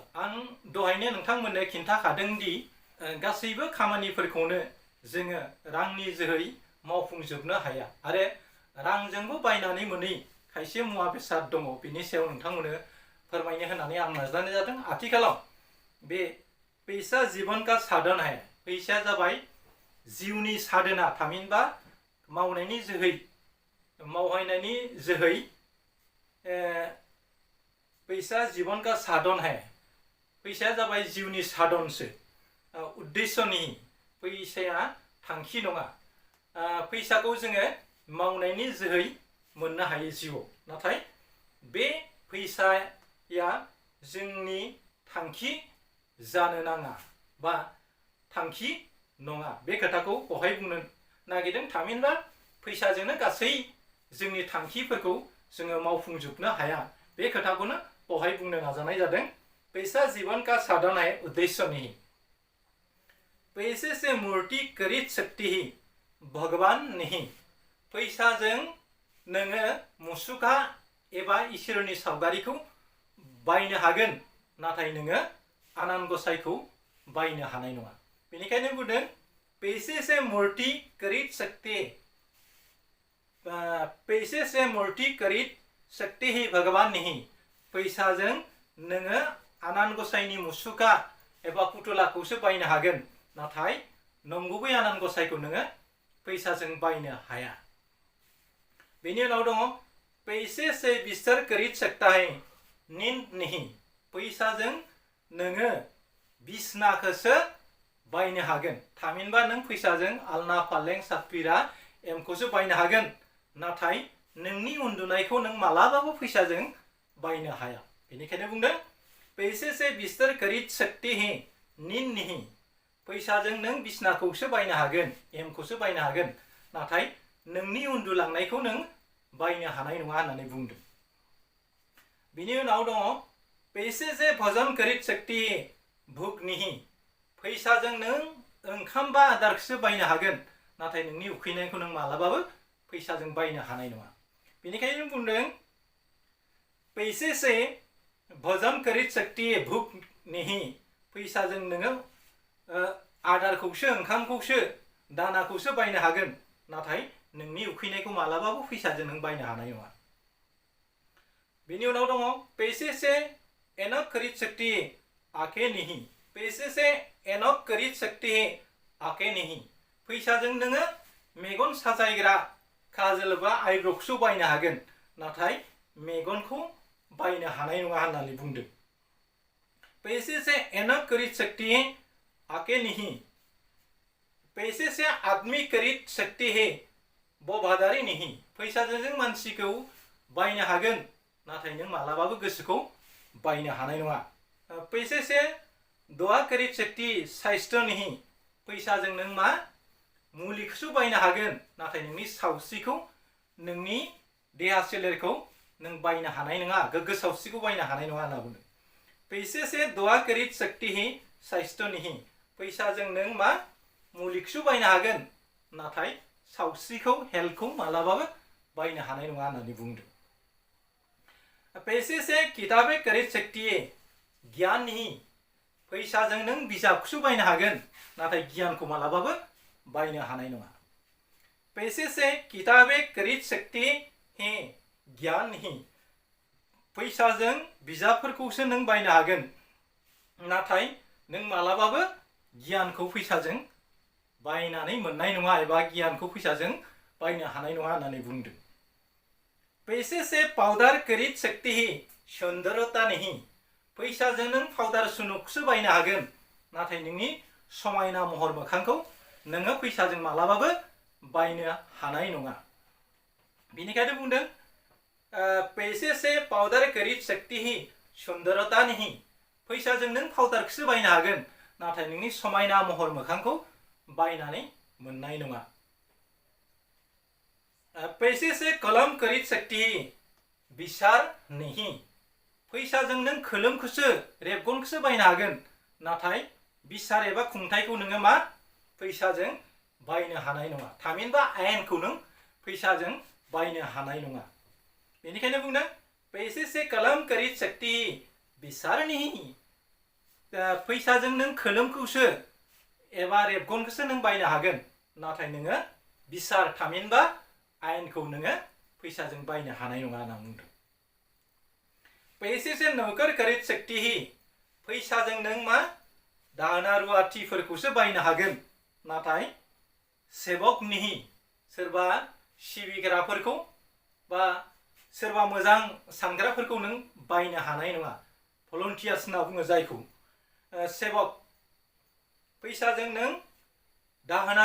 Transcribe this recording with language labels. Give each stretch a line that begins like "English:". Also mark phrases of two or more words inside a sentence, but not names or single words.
Bodo: आं दहायनो नोंथांमोननो खिन्थाखादों दि गासैबो खामानिफोरखौनो जोङो रांनि जोहै मावफुंजोबनो हाया आरो रांजोंबो बायनानै मोनै खायसे मुवा बेसाद दङ। बिनि सायाव नोंथांमोननो फोरमायनो होननानै आं नाजानाय जादों। आथिखालाव बे
Hindi: पैसा जीवन का साधन है,
Bodo: फैसाया जाबाय जिउनि साधना, थामहिनबा मावनायनि जोहै मावहायनायनि जोहै
Hindi: पैसा जीवन का साधन है,
Bodo: फैसाया जाबाय जिउनि साधनसो,
Hindi: उद्देश्य नहीं,
Bodo: फैसाया थांखि नङा। फैसाखौ जोङो मावनायनि जोहै मोननो हायो जिउआव, नाथाय बे फैसाया जोंनि थांखि जानो नाङा बा थांखि नङा। बे खोथाखौ बहाय बुंनो नागिरदों, थामहिनबा फैसाजोंनो गासै जोंनि थांखिफोरखौ जोङो मावफुंजोबनो हाया, बे खोथाखौनो बहाय बुंनो नाजानाय जादों।
Hindi: पैसा जीवन का साधन है, उद्देश्य नहीं। पैसे से मूर्ति खरीद सकती ही, भगवान नहीं।
Bodo: फैसाजों नोङो मुसुखा एबा इसोरनि सावगारिखौ बायनो हागोन, नाथाय नोङो आनान गसाइखौ बायनो हानाय नङा। बेनिखायनो बुंदों
Hindi: पैसे से मूर्ति खरीद सकते, पैसे से मूर्ति खरीद सकते ही, भगवान नहीं।
Bodo: फैसाजों नोङो आनान गसाइनि मुसुखा एबा पुतलाखौसो बायनो हागोन, नाथाय नंगुबै आनान गसाइखौ नोङो फैसाजों बायनो हाया। बेनि उनाव दङ
Hindi: पैसे से बिस्तर खरीद सकता है नींद नहीं
Bodo: फैसाजों नोङो बिसनाखौसो बायनो हागोन थामहिनबा नों फैसाजों आलना फालें सातबिरा एमखौसो बायनो हागोन नाथाय नोंनि उन्दुनायखौ नों मालाबाबो फैसाजों बायनो हाया बेनिखायनो बुंदों
Hindi: पैसे से बिस्तर खरीद सकते हैं नींद नहीं
Bodo: फैसाजों नों बिसनाखौसो बायनो हागोन एमखौसो बायनो हागोन नाथाय नोंनि उन्दुलांनायखौ नों बायनो हानाय नङा होननानै बुंदों बिनि उनाव दङ
Hindi: पैसे से भोजन खरीद सकते हैं भूख नहीं
Bodo: फैसाजों नों ओंखाम बा आदारखौसो बायनो हागोन नाथाय नोंनि उखैनायखौ नों मालाबाबो फैसाजों बायनो हानाय नङा बेनिखायनो बुंदों
Hindi: पैसे से भोजन खरीद सकती है भूख नहीं
Bodo: फैसाजों नोङो आदारखौसो ओंखामखौसो दानाखौसो बायनो हागोन नाथाय नोंनि उखैनायखौ मालाबाबो फैसाजों नों बायनो हानाय नङा बेनि उनाव दङ
Hindi: पैसे से एनक खरीद सकती है आंखें नहीं पैसे से एनक खरीद सकती है आंखें नहीं
Bodo: फैसाजों नोङो मेगन साजायग्रा काजल बा आइब्र'खौसो बायनो हागोन नाथाय मेगनखौ बायनो हानाय नङा होननानै बुंदों
Hindi: पैसे से एनक खरीद सकती है आंखें नहीं पैसे से आदमी खरीद सकती है वफादारी नहीं
Bodo: फैसाजों जों मानसिखौ बायनो हागोन नाथाय नों मालाबाबो गोसोखौ बायनो हानाय नङा
Hindi: पैसे से दुआ खरीद सकती साइस्थ' नहीं
Bodo: फैसाजों नों मा मुलिखौसो बायनो हागोन नाथाय नोंनि सावस्रिखौ नोंनि देहा सोलेरखौ नों बायनो हानाय नङा गोग्गो सावस्रिखौ बायनो हानाय नङा होनना बुंदों
Hindi: पैसे से दुआ खरीद सकती है साइस्थ' नहीं
Bodo: फैसाजों नों मा मुलिखौसो बायनो हागोन नाथाय सावस्रिखौ हेल्थखौ मालाबाबो बायनो हानाय नङा होननानै बुंदों
Hindi: पैसे से किताबें खरीद सकती है ज्ञान नहीं
Bodo: फैसाजों नों बिजाबखौसो बायनो हागोन नाथाय गियानखौ मालाबाबो बायनो हानाय नङा
Hindi: पैसे से किताबें खरीद सकती हैं ज्ञान नहीं
Bodo: फैसाजों बिजाबफोरखौसो नों बायनो हागोन नाथाय नों मालाबाबो गियानखौ फैसाजों बायनानै मोननाय नङा एबा गियानखौ फैसाजों बायनो हानाय नङा होननानै बुंदों
Hindi: पैसे से पाउडार खरीद सकती है सुंदरता
Bodo: नहीं फैसाजों नों पाउडार सुनुखौसो बायनो हागोन नाथाय नोंनि समायना महर मोखांखौ नोङो फैसाजों मालाबाबो बायनो हानाय नङा बेनिखायनो बुंदों
Hindi: पैसे से पाउडार खरीद सकती है सुंदरता नहीं
Bodo: फैसाजों नों पाउडारखौसो बायनो हागोन नाथाय नोंनि समायना महर मोखांखौ बायनानै मोननाय नङा
Hindi: पैसे से कलम खरीद सकती है विचार नहीं
Bodo: फैसाजों नों खोलोमखौसो रेबगनखौसो बायनो हागोन नाथाय बिसार एबा खुंथायखौ नोङो मा फैसाजों बायनो हानाय नङा थामहिनबा आयेनखौ नों फैसाजों बायनो हानाय नङा बेनिखायनो बुंदों
Hindi: पैसे से कलम खरीद सकती है विचार नहीं
Bodo: फैसाजों नों खोलोमखौसो एबा रेबगनखौसो नों बायनो हागोन नाथाय नोङो बिसार थामहिनबा आयेनखौ नोङो फैसाजों बायनो हानाय नङा होनना बुंदों
Hindi: पैसे से नौकर खरीद सकती है
Bodo: फैसाजों नों मा दाहोना रुवाथिफोरखौसो बायनो हागोन नाथाय
Hindi: सेबक नहीं
Bodo: सोरबा सिबिग्राफोरखौ बा सोरबा मोजां सानग्राफोरखौ नों बायनो हानाय नङा भलन्टियार्स होनना बुङो जायखौ सेबक फैसाजों नों दाहोना